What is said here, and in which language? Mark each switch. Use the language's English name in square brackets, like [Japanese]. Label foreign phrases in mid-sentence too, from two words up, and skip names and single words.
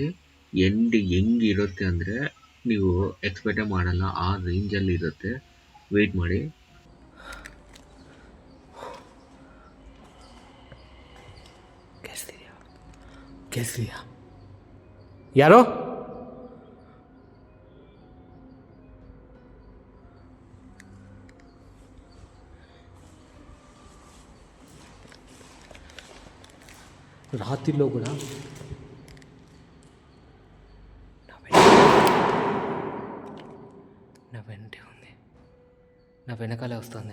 [Kannada] ಎಂಡ್ ಹೆಂಗಿರುತ್ತೆ ಅಂದರೆ ನೀವು ಎಕ್ಸ್ಪೆಕ್ಟೇ ಮಾಡಲ್ಲ, ಆ ರೇಂಜಲ್ಲಿ ಇರುತ್ತೆ. ವೆಯ್ಟ್ ಮಾಡಿ. ಕೇಳಿಸ್ಲಿಯಾ? [Telugu] ಯಾರೋ రాత్రిలో కూడా నా వెంటే ఉంది, నా వెనకాలే వస్తుంది.